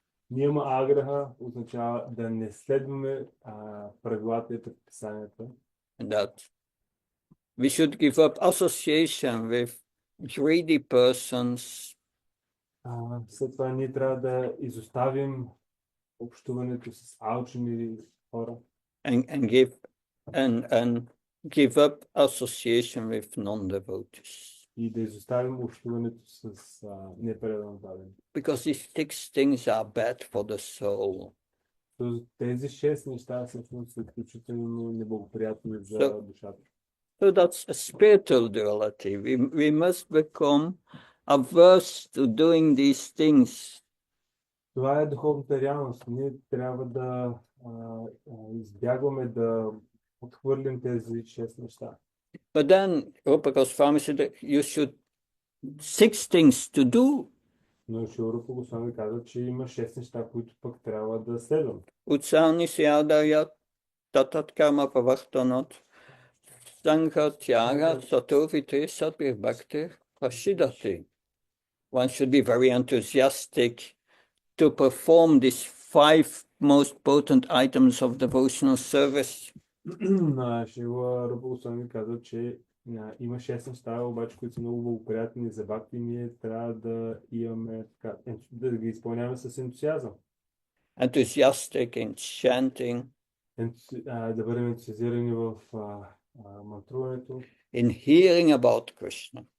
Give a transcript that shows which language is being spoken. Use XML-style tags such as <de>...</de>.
<bg>Нияма аграха означава да не следваме правилата и предписанията.</bg> <en>That we should give up association with greedy persons.</en> <bg>След това ние трябва да изоставим общуването с алчни хора.</bg> <en>And give up association with non-devotees.</en> <bg>И да изоставим общуването с непредан даден.</bg> <en>Because these 6 things are bad for the soul.</en> <bg>Тези 6 неща всъщност са изключително неблагоприятни за душата.</bg> <en>So that's a spiritual duality. We must become averse to doing these things.</en> <bg>Това е духовната реалност. Ние трябва да избягваме да отхвърлим тези 6 неща.</bg> <en>But then Rupa Goswami said that you should 6 things to do.</en> <bg>Но Рупа Госвами каза, че има 6 неща, които пък трябва да следвам.</bg> <sa>Utsani syadaya tatat karma pavartanat sangha tyaga satovite satvir bhakti prashidati.</sa> <en>One should be very enthusiastic to perform these 5 most potent items of devotional service.</en> <bg>Шила Рупа Госвами каза, че има 6 неща, обаче, които са много благоприятни за бхакти, ние трябва да имаме да ги изпълняваме с ентусиазъм.</bg> <en>Enthusiastic in chanting,</en> <bg>Да бъдем ентусиазирани в мантруването,</bg> <en>in hearing about Krishna,</en>